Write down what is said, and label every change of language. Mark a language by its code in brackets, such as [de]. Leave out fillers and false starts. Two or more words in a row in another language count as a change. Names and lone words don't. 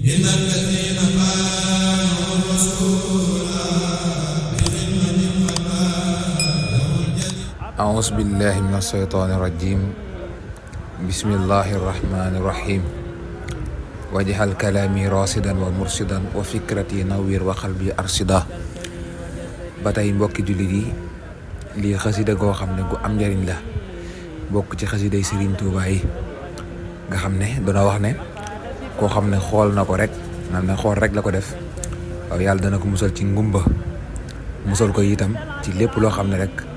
[ar] أعوذ بالله من الشيطان الرجيم بسم الله الرحمن الرحيم واجعل كلامي راشدا ومرشدا وفكرتي نوير وقلبي أرشدا batay [wo] mbokki jullit yi lii xasida goo xam ne gu am njariñ la bokk ci xasiday Serigne Touba yi nga xam ne dana wax ne koo xam ne xool na ko rek nam ne xool rek la ko def waaw yàlla dana ko musal ci ngumba musal ko itam ci lépp loo xam ne rek